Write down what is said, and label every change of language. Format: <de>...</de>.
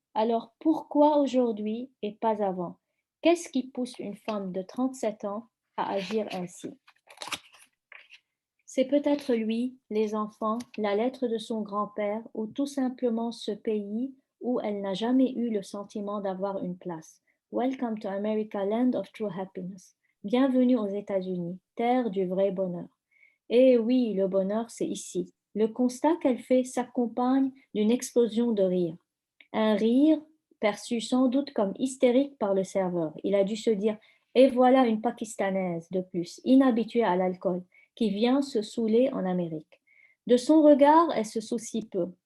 <fr>Alors pourquoi aujourd'hui et pas avant? Qu'est-ce qui pousse une femme de 37 ans à agir ainsi? C'est peut-être lui, les enfants, la lettre de son grand-père ou tout simplement ce pays où elle n'a jamais eu le sentiment d'avoir une place.</fr> <en>Welcome to America, land of true happiness.</en> <fr>Bienvenue aux États-Unis, terre du vrai bonheur. Et oui, le bonheur, c'est ici. Le constat qu'elle fait s'accompagne d'une explosion de rire. Un rire perçu sans doute comme hystérique par le serveur. Il a dû se dire « Et voilà une Pakistanaise de plus, inhabituée à l'alcool, qui vient se saouler en Amérique. » De son regard, elle se soucie peu.</fr>